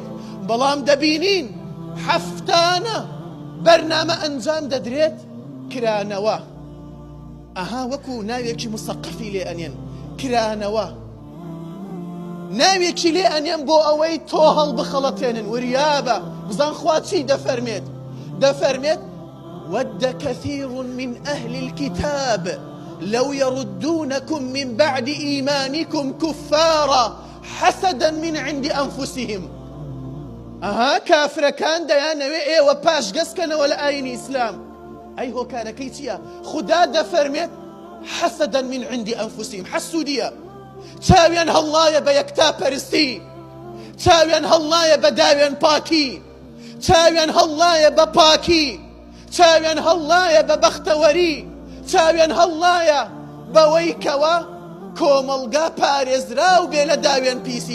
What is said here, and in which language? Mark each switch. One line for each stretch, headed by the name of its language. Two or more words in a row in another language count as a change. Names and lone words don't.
Central Kurdish: بەڵام دەبینین حەفتانە بەرنامە ئەنجام دەدرێت کرانەوە. ئەها وەکو ناوێکی مسەقفی لێ ئەنێن، کرانەوە ناوێکی لێ ئەنێن بۆ ئەوەی تۆ هەڵبخەڵەتێنن. وریابە بزان خوا چی دەفەرمێت؟
Arabic: دەفەرمێت وَدَّ كَثِيرٌ مِّنْ أَهْلِ الْكِتَابِ لَوْ يَرُدُّونَكُمْ مِنْ بَعْدِ إِيمَانِكُمْ كُفَّارًا حَسَدًا مِنْ عِنْدِ أَنفُسِهِمْ.
Central Kurdish: ئەها کافرەکان دەیانەوێ ئێوە پاشگەزکەنەوە لە ئاینی ئیسلام. ئەی هۆکارەکەی چییە؟ خوددا دەفەرمێت
Arabic: حەسەدەن من عندی ئەنفوسیهم،
Central Kurdish: حەسوودیە، چاویان هەڵڵایە بە یەکتا پەرستی، چاویان هەڵڵایە بە داوێن پاکی، چاویان هەڵڵایە بە پاکی، چاویان هەڵڵایە بە بەختەوەری، چاویان هەڵڵایە بەوەی کەوە کۆمەڵگا پارێزراو بێ لە داوێن پیسی.